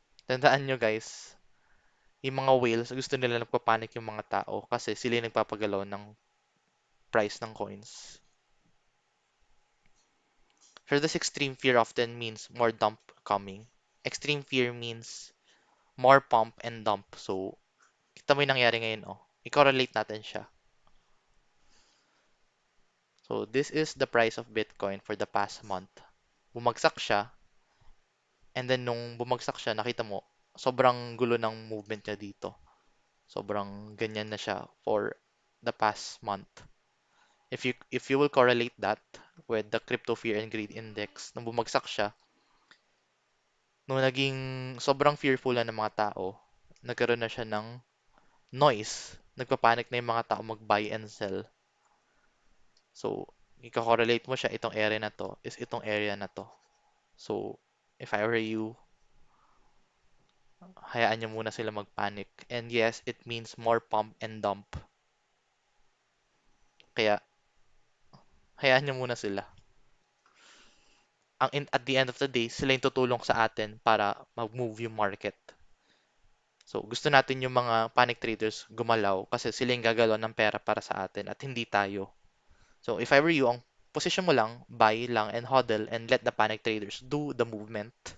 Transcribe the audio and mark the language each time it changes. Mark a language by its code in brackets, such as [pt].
[tl] Tandaan nyo, guys, yung mga whales, gusto nila nagpapanik yung mga tao kasi sila yung nagpapagalaw ng price ng coins. [en] For this extreme fear often means more dump coming. Extreme fear means more pump and dump. [tl] So, kita mo yung nangyari ngayon, oh. I-correlate natin siya. [en] So, this is the price of Bitcoin for the past month. [tl] Bumagsak siya, and then nung bumagsak siya, nakita mo, sobrang gulo ng movement niya dito. Sobrang ganyan na siya for the past month. [en] If you will correlate that with the crypto fear and greed index, [tl] nung bumagsak siya, nung naging sobrang fearful na ng mga tao, nagkaroon na siya ng noise. Nagpapanik na yung mga tao mag-buy and sell. So, ika-correlate mo siya, itong area na to is itong area na to. [en] So, if I were you, [tl] hayaan nyo muna sila mag-panic. [en] And yes, it means more pump and dump. [tl] Kaya, hayaan nyo muna sila. [en] At the end of the day, [tl] sila yung tutulong sa atin para mag-move yung market. So, gusto natin yung mga panic traders gumalaw kasi sila yung gagalaw ng pera para sa atin at hindi tayo. [en] So, if I were you, [tl] ang position mo lang, buy lang [en] and hodl and let the panic traders do the movement.